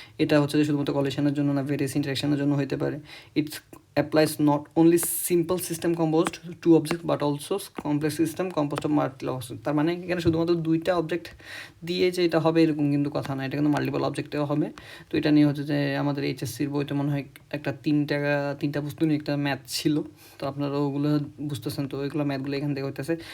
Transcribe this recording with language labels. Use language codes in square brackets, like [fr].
[bn] এটা হচ্ছে যে শুধুমাত্র কলিশনের জন্য না, ভেরিয়াস ইন্টারাকশনের জন্য হইতে পারে। [en] It's applies not only simple system composed two objects but also complex system composed of multiple objects। [bn] তার মানে এখানে শুধুমাত্র দুইটা অবজেক্ট দিয়ে যে এটা হবে এরকম কিন্তু কথা না, এটা কিন্তু মাল্টিপল অবজেক্টেও হবে। তো এটা নিয়ে হচ্ছে যে আমাদের এইচএসসির বইতে মনে হয় একটা তিনটা বস্তু নিয়ে একটা ম্যাথ ছিল, তো আপনারা ওগুলো বুঝতেছেন, তো ওইগুলো ম্যাথগুলো এখান থেকে হইতেছে।